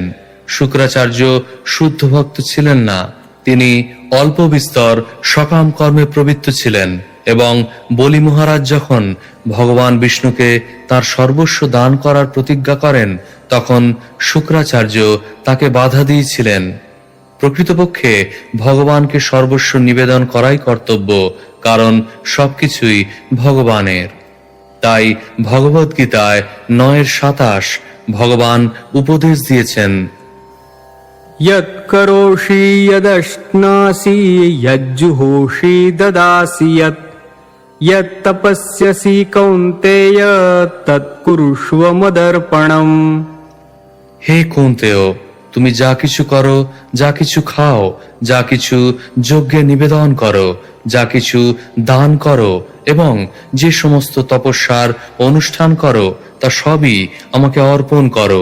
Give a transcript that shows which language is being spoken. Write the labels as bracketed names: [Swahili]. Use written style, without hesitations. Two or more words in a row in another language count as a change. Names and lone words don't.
[Bangla] শুক্রাচার্য শুদ্ধ ভক্ত ছিলেন না, তিনি অল্প বিস্তর সকাম কর্মে প্রবৃত্ত ছিলেন এবং বলি মহারাজ যখন ভগবান বিষ্ণুকে তার সর্বস্ব দান করার প্রতিজ্ঞা করেন, তখন শুক্রাচার্য তাকে বাধা দিয়েছিলেন। প্রকৃতপক্ষে ভগবানকে সর্বস্ব নিবেদন করাই কর্তব্য, কারণ সবকিছুই ভগবানের। তাই ভগবদ গীতায় 9:27 ভগবান উপদেশ দিয়েছেন, [Sanskrit] यत् करोषि यदश्नासि यज्जुहोषि ददासि यत् तपस्यसि कौन्तेय तत्कुरुष्व मदर्पणम्। [Bangla] হে কুন্তেয়, তুমি যা কিছু করো, যা কিছু খাও, যা কিছু যজ্ঞে নিবেদন করো, যা কিছু দান করো এবং যে সমস্ত তপস্যার অনুষ্ঠান করো, তা সবই আমাকে অর্পণ করো।